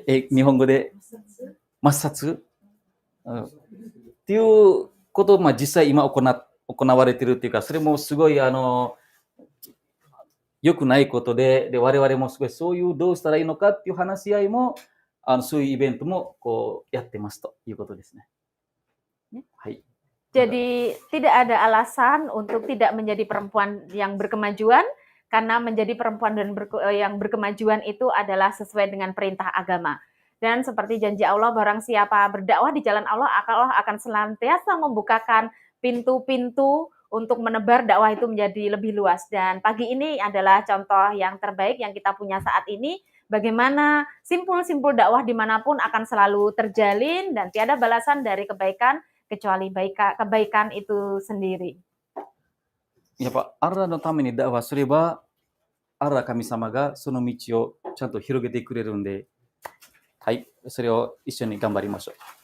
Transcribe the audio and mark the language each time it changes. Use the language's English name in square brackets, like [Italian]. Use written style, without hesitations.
[Japanese] 日本語で抹殺、っていうことを、まあ、実際今行われているっていうか、それもすごい良くないことで、我々もすごいそういうどうしたらいいのかっていう話し合いも、そういうイベントもこうやってますということですね。はい。 [Indonesian] Jadi tidak ada alasan untuk tidak menjadi perempuan yang berkemajuan, karena menjadi perempuan yang berkemajuan itu adalah sesuai dengan perintah agama. Dan seperti janji Allah, barang siapa berdakwah di jalan Allah akan senantiasa membukakan pintu-pintu untuk menebar dakwah itu menjadi lebih luas. Dan pagi ini adalah contoh yang terbaik yang kita punya saat ini, bagaimana simpul-simpul dakwah dimanapun akan selalu terjalin dan tiada balasan dari kebaikan kecuali kebaikan itu sendiri. [Japanese] やっぱ、アラのためにダワすれば、アラ神様がその道をちゃんと広げてくれるんで、はい、それを一緒に頑張りましょう。